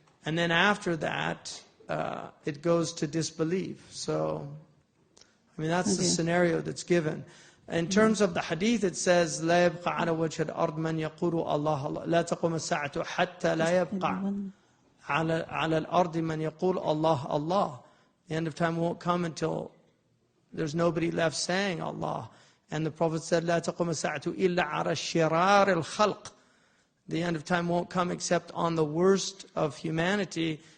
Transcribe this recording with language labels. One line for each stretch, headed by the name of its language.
English: And then after that, it goes to disbelief. So, that's the scenario that's given. In terms of the hadith, it says,
Arabic: لا يبقى على وجه الأرض من يقول الله الله لا تقوم الساعة حتى لا يبقى على الأرض من يقول الله الله.
English: The end of time won't come until there's nobody left saying Allah. And the Prophet said,
Arabic: لا تقوم الساعة إلا على شرار الخلق.
English: The end of time won't come except on the worst of humanity.